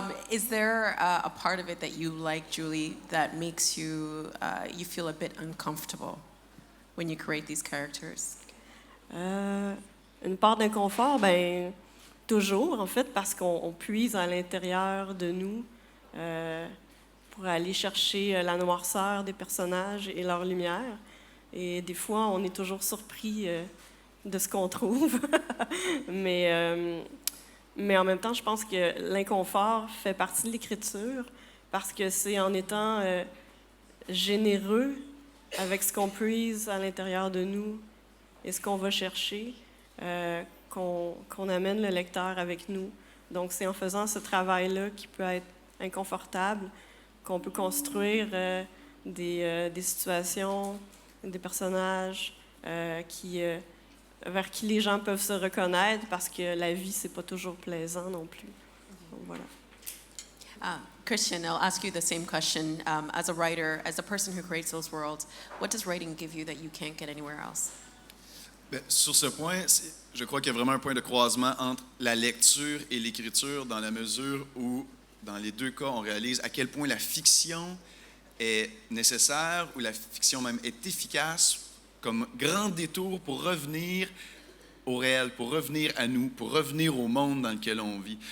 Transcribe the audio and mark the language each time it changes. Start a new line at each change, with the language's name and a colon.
English: Is there a part of it that you like, Julie, that makes you feel a bit uncomfortable when you create these characters?
French: Une part d'inconfort, toujours, en fait, parce qu'on puise à l'intérieur de nous pour aller chercher la noirceur des personnages et leur lumière. Et des fois, on est toujours surpris de ce qu'on trouve. Mais en même temps, je pense que l'inconfort fait partie de l'écriture parce que c'est en étant généreux avec ce qu'on puise à l'intérieur de nous et ce qu'on va chercher qu'on amène le lecteur avec nous. Donc, c'est en faisant ce travail-là qui peut être inconfortable qu'on peut construire des situations, des personnages vers qui les gens peuvent se reconnaître parce que la vie, c'est pas toujours plaisant non plus. Donc, voilà.
English: Christian, I'll ask you the same question. As a writer, as a person who creates those worlds, what does writing give you that you can't get anywhere else?
French: Bien, sur ce point, je crois qu'il y a vraiment un point de croisement entre la lecture et l'écriture dans la mesure où, dans les deux cas, on réalise à quel point la fiction est nécessaire ou la fiction même est efficace comme grand détour pour revenir au réel, pour revenir à nous, pour revenir au monde dans lequel on vit.